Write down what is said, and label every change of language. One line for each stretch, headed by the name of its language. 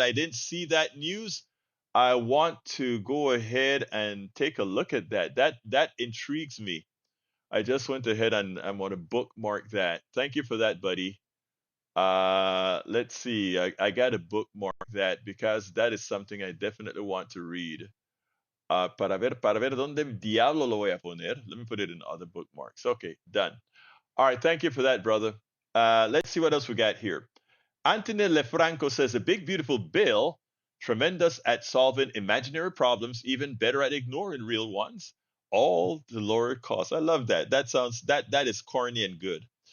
English: I didn't see that news. I want to go ahead and take a look at that. That intrigues me. I just went ahead and I'm going to bookmark that. Thank you for that, buddy. Let's see. I got to bookmark that because that is something I definitely want to read.
Spanish: Para ver dónde diablo lo voy a poner.
English: Let me put it in other bookmarks. Okay, done. All right, thank you for that, brother. Let's see what else we got here. Anthony Lefranco says, a big, beautiful bill, tremendous at solving imaginary problems, even better at ignoring real ones. All the lower costs. I love that. That is corny and good.